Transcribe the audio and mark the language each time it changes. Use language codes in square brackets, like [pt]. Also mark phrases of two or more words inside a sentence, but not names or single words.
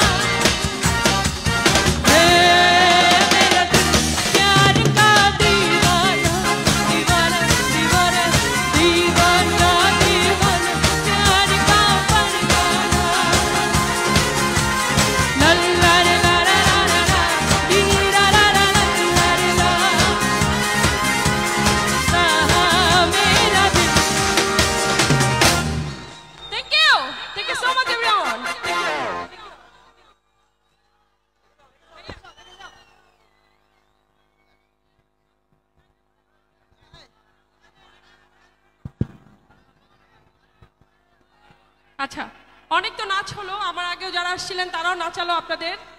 [hi] मेरा दिल प्यार का दीवाना दीवाना दीवाना दीवाना दीवाना प्यार का परवाना ला ला ला ला ला ला दी ला ला ला ला ला मेरा दिल [en] Thank you so much, everyone. [bn] আচ্ছা অনেক তো নাচ হলো আমার আগেও যারা আসছিলেন তারাও নাচালো আপনাদের